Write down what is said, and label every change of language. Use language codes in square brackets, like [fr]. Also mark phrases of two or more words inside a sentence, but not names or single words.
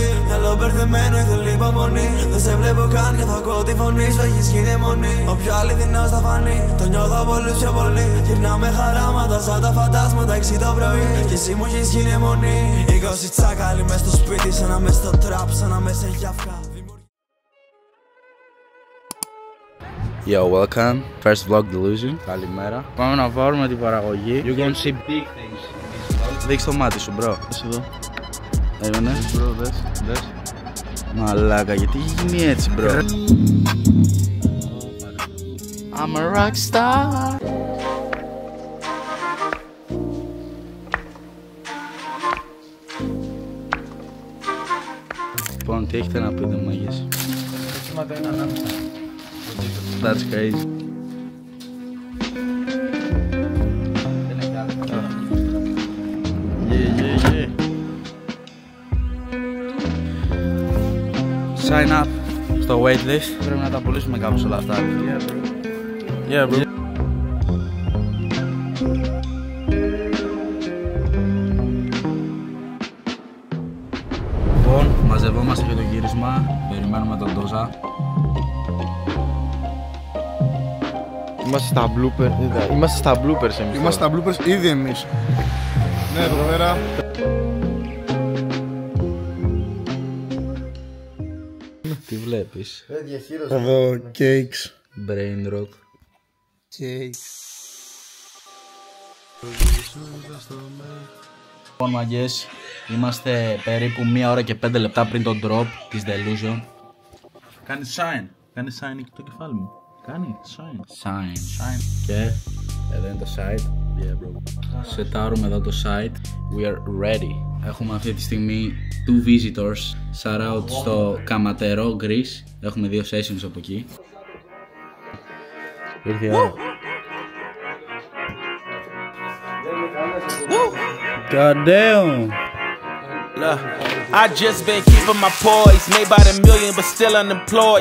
[el] Μυαλό μπερδεμένο, ήθελε υπομονή. Δεν σε βλέπω καν και θα ακούω τη φωνή σου, έχεις γίνει αιμονή. Ο πιο αληθινός θα φανεί, το νιώθω πολύ πιο πολύ. Γυρνάω με χαράματα σαν τα φαντάσματα 6 το πρωί. Κι εσύ μου έχεις γίνει αιμονή. 20 τσάκαλοι μες στο σπίτι, σαν να μες στο τραπ, σαν να μες σε γιαυκά. [en] Yo, welcome. First vlog delusion. [el] Καλημέρα. Πάμε να βάλουμε την παραγωγή. [en] You gonna see big things. [el] Δείξε το μάτι σου, bro. Δες εδώ. Έμενε. Bro, δες. Μαλάκα, γιατί έχει γίνει έτσι, bro. [en] I'm a rock star. [el] Λοιπόν, τι έχετε να πείτε, μάγες? [en] That's crazy. Yeah. Sign up στο waitlist. [el] Πρέπει να τα πουλήσουμε κάπως όλα αυτά. [en] Yeah, bro. [el] Λοιπόν, μαζευόμαστε για το γύρισμα. Περιμένουμε τον Ντόζα. Είμαστε στα bloopers. Είμαστε στα bloopers εμείς. Είμαστε στα bloopers ήδη εμείς. Ναι, εδώ πέρα. Τι βλέπεις? Εδώ, [en] cakes. Brain rock. Cakes. [el] Λοιπόν, μαγκές, είμαστε περίπου 1 ώρα και 5 λεπτά πριν τον drop της Delusion. Κάνει sign εκεί το κεφάλι μου. Κάνει sign. Και εδώ είναι το site. [en] Yeah, bro. [el] Σετάρουμε εδώ το site. [en] We are ready. [el] Έχουμε αυτή τη στιγμή 2 visitors. [en] Shout out [el] στο Καματερό, Greece. Έχουμε 2 sessions από εκεί. Ήρθε η ώρα. [en] God damn. I just been keeping my poise, made by the million but still unemployed.